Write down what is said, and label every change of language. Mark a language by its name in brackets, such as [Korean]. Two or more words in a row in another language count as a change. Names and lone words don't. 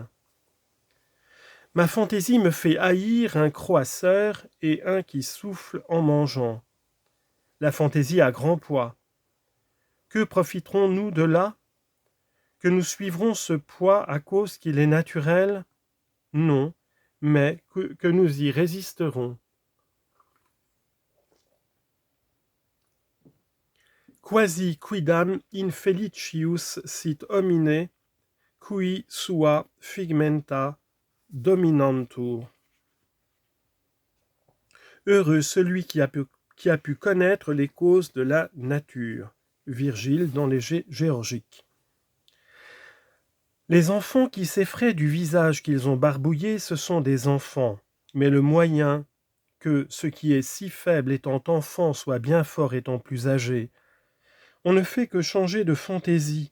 [French] Ma fantaisie me fait haïr un croisseur et un qui souffle en mangeant. La fantaisie a grand poids. Que profiterons-nous de là? Que nous suivrons ce poids à cause qu'il est naturel? Non, mais que nous y résisterons. [Latin] Quasi quidam infelicius sit homine, cui sua figmenta dominantur. [French] Heureux celui qui a pu connaître les causes de la nature. Virgile dans les Géorgiques. Les enfants qui s'effraient du visage qu'ils ont barbouillé, ce sont des enfants, mais le moyen que ce qui est si faible étant enfant soit bien fort étant plus âgé, on ne fait que changer de fantaisie.